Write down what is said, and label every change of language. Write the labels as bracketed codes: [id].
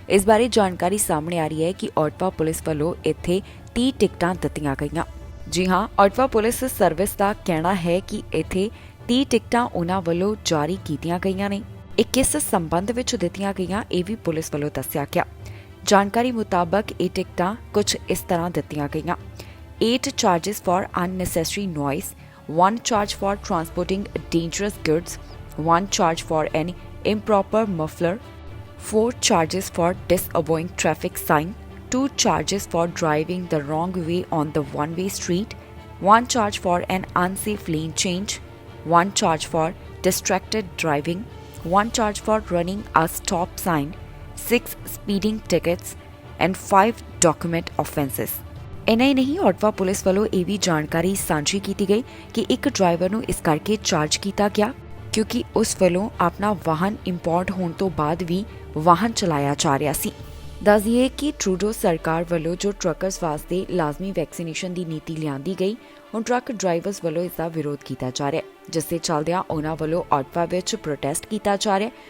[pa] ਇਸ ਬਾਰੇ ਜਾਣਕਾਰੀ ਸਾਹਮਣੇ ਆ ਰਹੀ ਹੈ ਕਿ ਆਟਵਾ ਪੁਲਿਸ ਵੱਲੋਂ ਇੱਥੇ 30 ਟਿਕਟਾਂ ਦਿੱਤੀਆਂ ਗਈਆਂ। ਜੀ ਹਾਂ, ਆਟਵਾ ਪੁਲਿਸ ਸਰਵਿਸ ਦਾ ਕਹਿਣਾ ਹੈ ਕਿ ਇੱਥੇ 30 ਟਿਕਟਾਂ ਉਹਨਾਂ ਵੱਲੋਂ ਜਾਰੀ ਕੀਤੀਆਂ ਗਈਆਂ ਨੇ। ਇਹ ਕਿਸ ਸੰਬੰਧ ਵਿੱਚ ਦਿੱਤੀਆਂ ਗਈਆਂ, ਇਹ ਵੀ ਪੁਲਿਸ ਵੱਲੋਂ ਦੱਸਿਆ ਗਿਆ। ਜਾਣਕਾਰੀ ਮੁਤਾਬਕ ਇਹ ਟਿਕਟਾਂ ਕੁਝ ਇਸ ਤਰ੍ਹਾਂ ਦਿੱਤੀਆਂ ਗਈਆਂ। [en] 8 charges for unnecessary noise, 1 charge for transporting dangerous goods, 1 charge for an improper muffler, 4 charges for disobeying traffic sign, 2 charges for driving the wrong way on the one-way street, 1 charge for an unsafe lane change, 1 charge for distracted driving, 1 charge for running a stop sign, 6 speeding tickets and 5 document offences. [pa] ਇੰਨਾ ਹੀ ਨਹੀਂ, Ottawa police ਵੱਲੋਂ ਇਹ ਵੀ ਜਾਣਕਾਰੀ ਸਾਂਝੀ ਕੀਤੀ ਗਈ ਕਿ ਇੱਕ ਡਰਾਈਵਰ ਨੂੰ ਇਸ ਕਰਕੇ ਚਾਰਜ ਕੀਤਾ ਗਿਆ ਕਿਉਂਕਿ ਉਸ ਵੱਲੋਂ ਆਪਣਾ ਵਾਹਨ ਇੰਪੋਰਟ ਹੋਣ ਤੋਂ ਬਾਅਦ ਵੀ ਵਾਹਨ ਚਲਾਇਆ ਜਾ ਰਿਹਾ ਸੀ। ਦੱਸ ਦਈਏ ਕਿ ਟਰੂਡੋ ਸਰਕਾਰ ਵੱਲੋਂ ਜੋ ਟਰੱਕਰਸ ਵਾਸਤੇ ਲਾਜ਼ਮੀ ਵੈਕਸੀਨੇਸ਼ਨ ਦੀ ਨੀਤੀ ਲਿਆਂਦੀ ਗਈ, ਹੁਣ ਟਰੱਕ ਡਰਾਈਵਰਸ ਵੱਲੋਂ ਇਸ ਦਾ ਵਿਰੋਧ ਕੀਤਾ ਜਾ ਰਿਹਾ, ਜਿਸ ਦੇ ਚੱਲਦਿਆਂ ਉਹਨਾਂ ਵੱਲੋਂ ਆਟਵਾ ਵਿੱਚ ਪ੍ਰੋਟੈਸਟ ਕੀਤਾ ਜਾ ਰਿਹਾ।